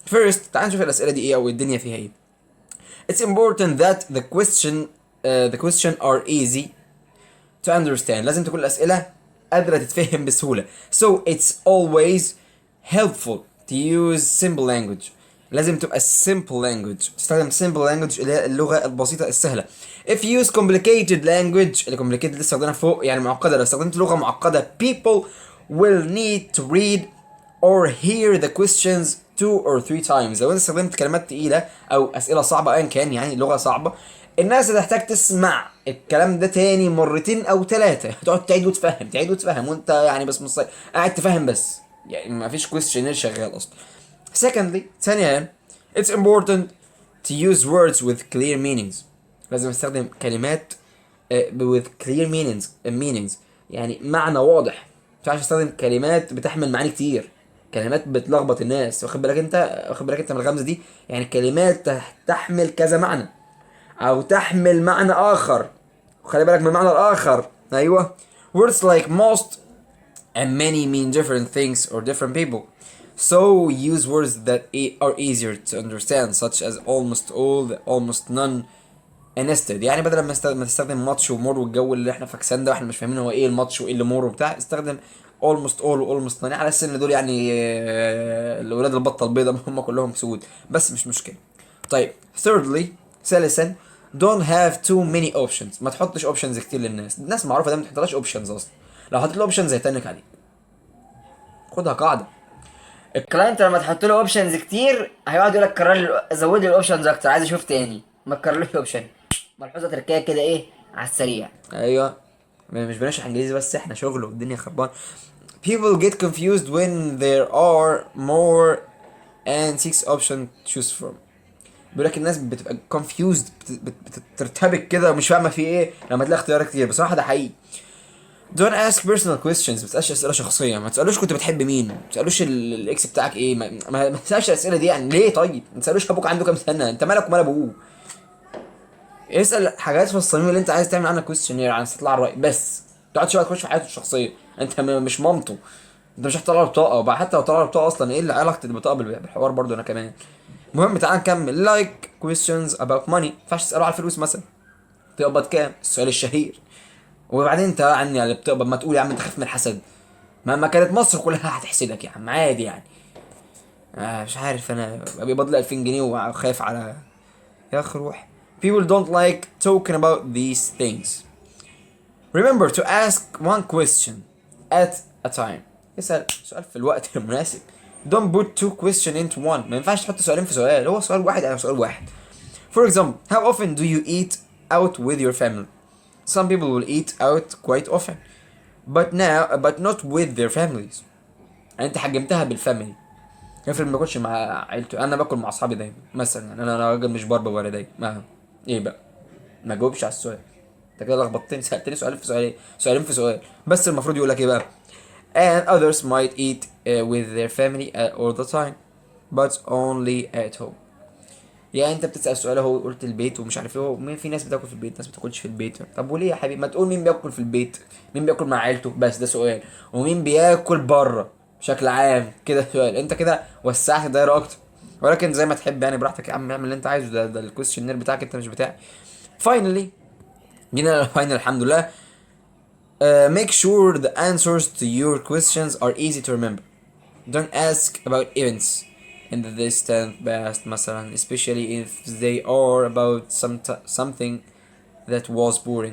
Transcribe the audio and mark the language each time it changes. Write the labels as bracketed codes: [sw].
[ar] first تعال نشوف الاسئله دي ايه او الدنيا فيها ايه. [en] it's important that the question are easy to understand. [ar] لازم تكون الاسئله قادره تتفهم بسهوله. [en] so it's always helpful to use simple language. [ar] لازم تبقى [en] simple language, [ar] تستخدم simple language اللي هي اللغة البسيطة السهلة. [en] if you use complicated language, [ar] اللي complicated لسه واخدينها فوق يعني معقدة, لو استخدمت لغة معقدة [en] people will need to read or hear the questions 2 or 3 times. [ar] لو انت استخدمت كلمات تقيلة او اسئلة صعبة ايا كان, يعني لغة صعبة, الناس هتحتاج تسمع الكلام ده تاني مرتين او 3, هتقعد تعيد وتفهم تعيد وتفهم, وانت يعني بس مصير قاعد تفهم بس, يعني ما فيش questionnaire شغال اصلا. secondly, ثانيا, [en] It's important to use words with clear meanings. [ar] لازم استخدم كلمات [en] with clear meanings [ar] يعني معنى واضح. مش عارف استخدم كلمات بتحمل معاني كتير، كلمات بتلخبط الناس. واخد بالك انت من الغمزه دي؟ يعني كلمات تحمل كذا معنى او تحمل معنى اخر. وخلي بالك من المعنى الاخر. ايوه. [en] words like most and many mean different things or different people. So use words that are easier to understand such as almost all, almost none, and instead. [ar] يعني بدل ما تستخدم ماتش ومور والجو اللي احنا فاكسان ده واحنا مش فاهمين هو ايه الماتش وايه اللي مور وبتاع، استخدم almost all و almost none على اساس ان دول يعني الاولاد البطه البيضاء هم كلهم سود، بس مش مشكله. [en] طيب thirdly، ثالثا don't have too many options. [ar] ما تحطش options كتير للناس. الناس معروفه ده ما تحطلهاش options اصلا. لو حطيت له options هيتنك عليك. خدها قاعده. الكلاينت لما تحط له اوبشنز كتير هيقعد يقول لك كرر لي، زود لي الاوبشنز اكتر، عايز اشوف تاني، ما تكررلوش اوبشن. ملحوظه تركيه كده ايه على السريع. ايوه. مش بنشرح انجليزي بس، احنا شغل والدنيا خربان. [en] People get confused when there are more and 6 options to choose from. [ar] بيقول لك الناس بتبقى confused، بترتبك كده ومش فاهمه في ايه لما تلاقي اختيارات كتير. بصراحه ده حقيقي. [en] Don't ask personal questions. [ar] ما تسالش اسئله شخصيه. ما تسالوش كنت بتحب مين، ما تسالوش الاكس بتاعك ايه. ما تسالش الاسئله دي. يعني ليه؟ طيب ما تسالوش ابوك عنده كام سنه، انت مالك ومال ابوه. اسال حاجات في الصميم اللي انت عايز تعمل عنها كويستشنير عن استطلاع الراي بس. ما تقعدش بقى تخش في حياته الشخصيه. انت مش مامته. انت مش هتطلع له بطاقه. وبقى حتى لو طلع له بطاقه اصلا ايه اللي علاقه البطاقه بالحوار برضو انا كمان. المهم تعال نكمل. [en] like questions about money. [ar] ما ينفعش تساله على الفلوس مثلا. تقبض كام؟ السؤال الشهير. وبعدين انت عني على اللي بتقبض ما تقول يا عم انت خايف من الحسد. ما كانت مصر كلها هتحسدك يا عم عادي يعني. مش عارف انا بيقبض لي 2000 جنيه وخايف على يا اخي روح. [en] People don't like talking about these things. Remember to ask one question at a time. [ar] اسأل سؤال في الوقت المناسب. [en] Don't put two questions into one. [ar] ما ينفعش تحط سؤالين في سؤال. هو سؤال واحد أو سؤال واحد. [en] For example, how often do you eat out with your family? Some people will eat out quite often, but not with their families. [ar] يعني انت حجمتها بالفاميلي. افرض ما باكلش مع عيلتي، انا باكل مع اصحابي دايما مثلا. يعني انا راجل مش بار بوالدي. ما ايه بقى؟ ما جاوبش على السؤال. انت كده لخبطتني. سالتني سؤالين في سؤالين، سؤالين في سؤال. بس المفروض يقول لك ايه بقى؟ [en] and others might eat with their family all the time but only at home. [ar] يعني انت بتسال سؤال اهو قلت البيت ومش عارف ايه. مين؟ في ناس بتاكل في البيت، ناس بتاكلش في البيت. طب وليه يا حبيبي؟ ما تقول مين بياكل في البيت، مين بياكل مع عيلته، بس ده سؤال. ومين بياكل بره بشكل عام، كده سؤال. انت كده وسعت الدايره اكتر. ولكن زي ما تحب يعني براحتك يا عم، اعمل اللي انت عايزه. ده الكويستشنير بتاعك انت مش بتاعي. finally جينا للفاينل الحمد لله. [en] Make sure the answers to your questions are easy to remember. Don't ask about events in the distant past مثلا, especially if they are about something that was boring.